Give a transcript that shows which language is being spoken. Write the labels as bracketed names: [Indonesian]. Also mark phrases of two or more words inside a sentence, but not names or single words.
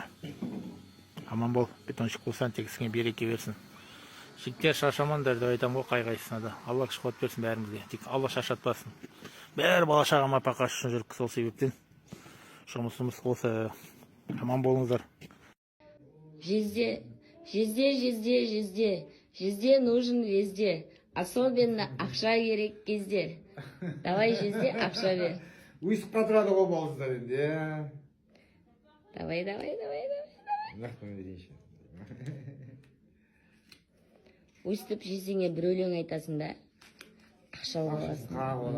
[Kazakh] Аман бол, бетонщик болсаң тек ісіңе береке берсін. Жігіттер шаршамаңдар деп айтамын ғой қай-қайсысына да. Алла күш-қуат берсін бәрімізге. Тек Алла шаршатпасын. Бәрі бала-шаға нәпақа үшін жүрік. Сол себептен жұмысымыз болса, аман болыңыздар. [Russian] Жезде нужен везде. [Kazakh] Особенно ақша керек кезде. Давай жезде ақша бер. Уйсыққа тұрады ғой болыңыздар енді. Давай. Өстіп жезіңе бір өлең айтасың да, ақша боласың.